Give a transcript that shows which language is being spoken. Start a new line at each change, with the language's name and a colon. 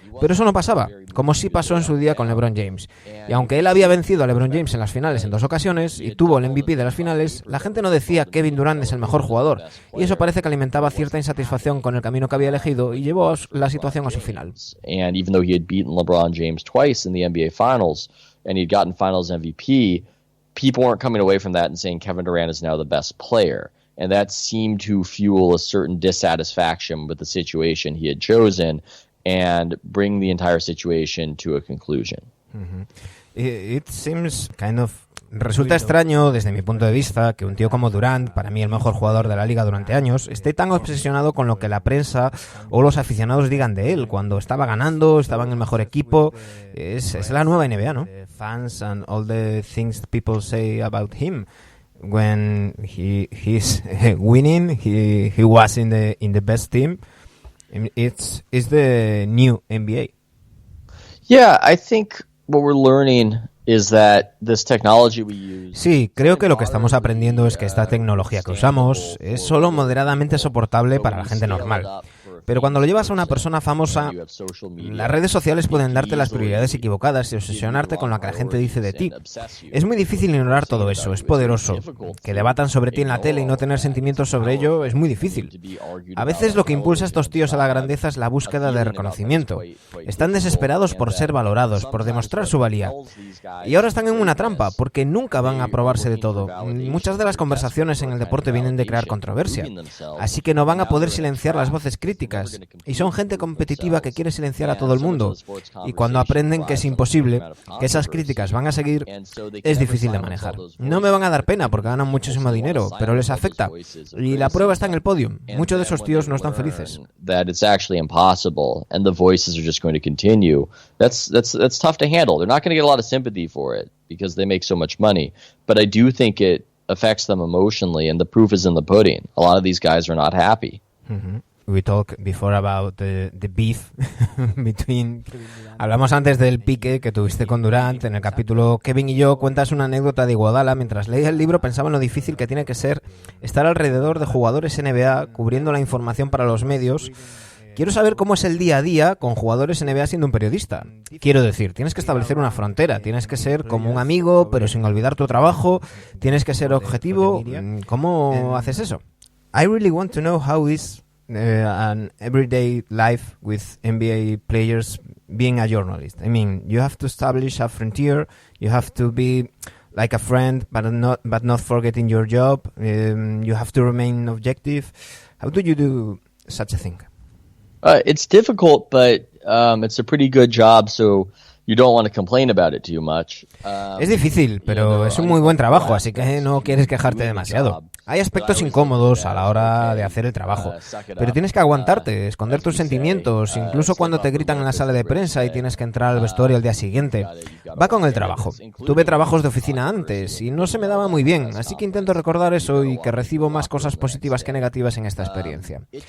Spanish: Pero eso no pasaba, como sí pasó en su día con LeBron James. Y aunque él había vencido a LeBron James en las finales en 2 ocasiones y tuvo el MVP de las finales, la gente no decía Kevin Durant es el mejor jugador, y eso parece que alimentaba cierta insatisfacción con el camino que había elegido y llevó la situación a su final.
English: And even though he had beaten LeBron James twice in the NBA Finals and he'd gotten Finals MVP, people weren't coming away from that and saying Kevin Durant is now the best player. And that seemed to fuel a certain dissatisfaction with the situation he had chosen and bring the entire situation to a conclusion. It seems kind of...
Spanish: Resulta extraño, desde mi punto de vista, que un tío como Durant, para mí el mejor jugador de la liga durante años, esté tan obsesionado con lo que la prensa o los aficionados digan de él, cuando estaba ganando, estaba en el mejor equipo. Es la nueva NBA, ¿no?
English: Fans and all the things people say about him. When he's winning, he was in the best team. It's the new NBA. Yeah, I think what we're learning is that this technology we use.
Spanish: Sí, creo que lo que estamos aprendiendo es que esta tecnología que usamos es solo moderadamente soportable para la gente normal. Pero cuando lo llevas a una persona famosa, las redes sociales pueden darte las prioridades equivocadas y obsesionarte con lo que la gente dice de ti. Es muy difícil ignorar todo eso, es poderoso. Que debatan sobre ti en la tele y no tener sentimientos sobre ello es muy difícil. A veces lo que impulsa a estos tíos a la grandeza es la búsqueda de reconocimiento. Están desesperados por ser valorados, por demostrar su valía. Y ahora están en una trampa, porque nunca van a probarse de todo. Muchas de las conversaciones en el deporte vienen de crear controversia. Así que no van a poder silenciar las voces críticas. Y son gente competitiva que quiere silenciar a todo el mundo. Y cuando aprenden que es imposible, que esas críticas van a seguir, es difícil de manejar. No me van a dar pena porque ganan muchísimo dinero, pero les afecta. Y la prueba está en el podium. Muchos de esos tíos no están felices.
English: That it's actually impossible, and the voices are just going to continue. That's tough to handle. They're not going to get a lot of sympathy for it because they make so much money. But I do think it affects them emotionally, and the proof is in the pudding. A lot of these guys are not happy. Mm-hmm. We talked before about the beef between...
Spanish: Hablamos antes del pique que tuviste con Durant. En el capítulo Kevin y yo cuentas una anécdota de Iguodala. Mientras leía el libro pensaba en lo difícil que tiene que ser estar alrededor de jugadores NBA cubriendo la información para los medios. Quiero saber cómo es el día a día con jugadores NBA siendo un periodista. Quiero decir, tienes que establecer una frontera, tienes que ser como un amigo, pero sin olvidar tu trabajo, tienes que ser objetivo. ¿Cómo haces eso?
English: I really want to know how is an everyday life with NBA players being a journalist. I mean, you have to establish a frontier, you have to be like a friend, but not forgetting your job. You have to remain objective. How do you do such a thing? It's difficult, but it's a pretty good job, so you don't want to complain about it too much.
Spanish: Es difícil, pero es un muy buen trabajo, así que no quieres quejarte demasiado. Hay aspectos incómodos a la hora de hacer el trabajo, pero tienes que aguantarte, esconder tus sentimientos, incluso cuando te gritan en la sala de prensa y tienes que entrar al vestuario al día siguiente. Va con el trabajo. Tuve trabajos de oficina antes y no se me daba muy bien, así que intento recordar eso y que recibo más cosas positivas que negativas en esta experiencia.